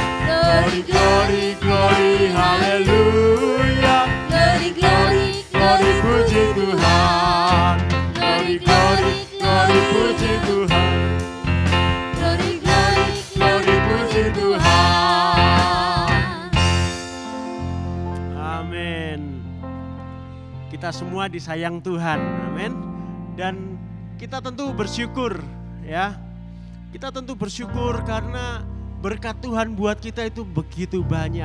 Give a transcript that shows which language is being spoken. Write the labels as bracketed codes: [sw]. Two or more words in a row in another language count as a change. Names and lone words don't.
[id] Glory, haleluya. Glory, puji Tuhan. Glory, puji Tuhan. Glory, puji Tuhan. Amin. Kita semua disayang Tuhan, amin. Dan kita tentu bersyukur ya. Kita tentu bersyukur karena berkat Tuhan buat kita itu begitu banyak.